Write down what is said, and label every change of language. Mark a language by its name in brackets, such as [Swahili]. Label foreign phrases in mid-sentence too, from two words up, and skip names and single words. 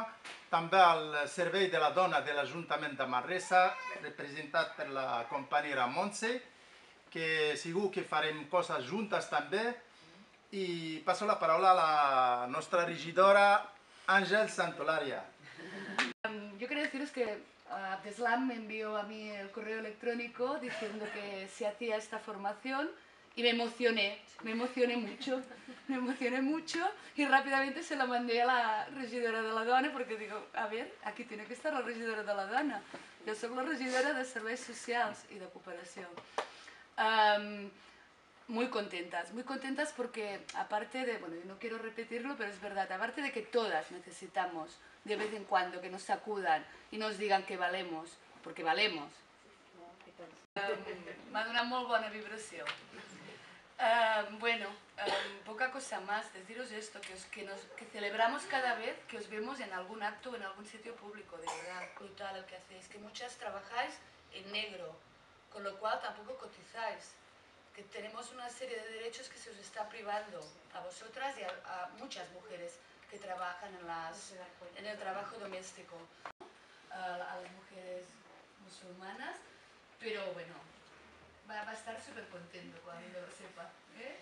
[Catalan] També al Servei de la Dona de l'Ajuntament de Manresa, representat per la companyera Montse, que segur que farem coses juntes també. I passo la paraula a la nostra regidora Ángel Santolaria. [Spanish] Yo quería deciros que Abdeslam me envió a mí el correo electrónico diciendo que se hacía esta formación y me emocioné mucho y rápidamente se la mandé a la regidora de la Dona porque digo, a ver, aquí tiene que estar la regidora de la Dona. Yo soy la regidora de Serveis Socials y de Cooperación. Muy contentas porque aparte de, bueno, yo no quiero repetirlo, pero es verdad, aparte de que todas necesitamos de vez en cuando que nos sacudan y nos digan que valemos, porque valemos. [Catalan] M'ha donat molt bona vibració. [Spanish] Poca cosa más, deciros esto, que celebramos cada vez que os vemos en algún acto o en algún sitio público, de verdad, brutal el que hacéis, que muchas trabajáis en negro, con lo cual tampoco cotizáis. Que tenemos una serie de derechos que se os está privando a vosotras y a muchas mujeres que trabajan en el trabajo doméstico, a las mujeres musulmanas, pero bueno, va a estar súper contento cuando lo sepa, ¿eh?